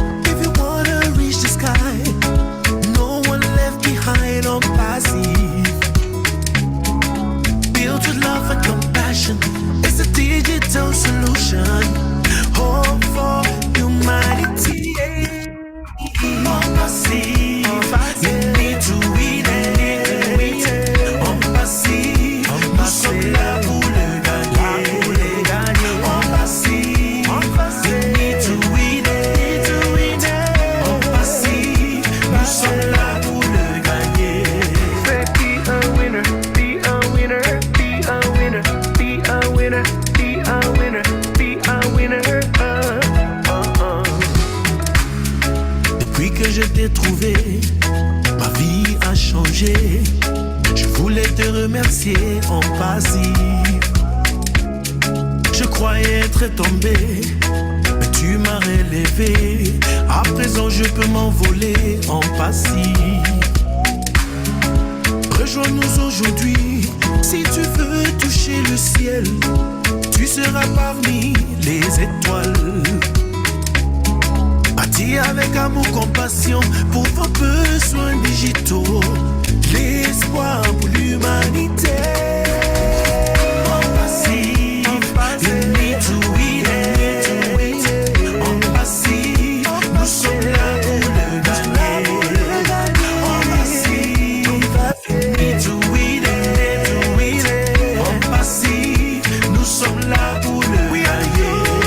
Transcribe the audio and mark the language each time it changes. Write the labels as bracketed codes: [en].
[en] If you wanna reach the sky, no one left behind on passive. Built with love and compassion, it's a digital solution. Hope for humanity. On passive, you need to win it. [fr] On passive, nous sommes là pour le gagner. [en] On passive, you need to win it. [fr] On passive, nous sommes là pour le gagner. [en] Be a winner, be a winner, be a winner, be a winner, be a winner, be a winner. [fr] Depuis que je t'ai trouvé, ma vie a changé. Je voulais te remercier en passive. Je croyais être tombé, mais tu m'as relevé. À présent je peux m'envoler en passive. Rejoins-nous aujourd'hui, si tu veux toucher le ciel. Tu seras parmi les étoiles. Bâti avec amour, compassion pour vos besoins digitaux. L'espoir pour l'humanité. [en] En passive, you need to win it. [fr] En passive, nous sommes là pour le gagner. [en] En passive, you need to win it. [fr] En passive, nous sommes là pour le gagner.